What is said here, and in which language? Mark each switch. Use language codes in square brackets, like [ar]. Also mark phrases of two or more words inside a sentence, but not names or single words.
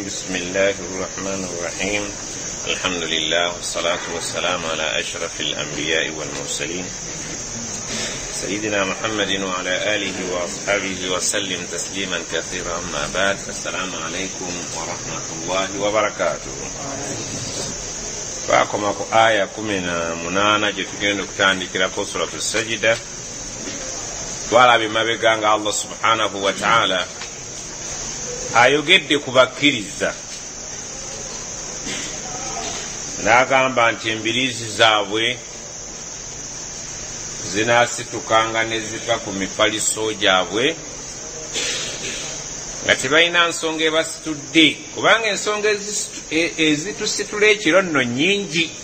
[ar] بسم الله الرحمن الرحيم. الحمد لله والصلاة والسلام على أشرف الأنبياء والمرسلين سيدنا محمد وعلى آله وأصحابه وسلم تسليما كثيرا. أما بعد، السلام عليكم ورحمة الله وبركاته. [lg] Twakomako aya 18 gye tugenda okutandikirako suratu sajida. Twalaba emabega nga [ar] الله سبحانه وتعالى [lg] ayogedde ku bakkiriza n'agamba nti embiriizi zaabwe zinaasitukanga ne ziva ku mifaliso gyabwe nga tebalina nsonga ebasitudde, kubanga ensonga ezitusitula ekiro nno nnyingi.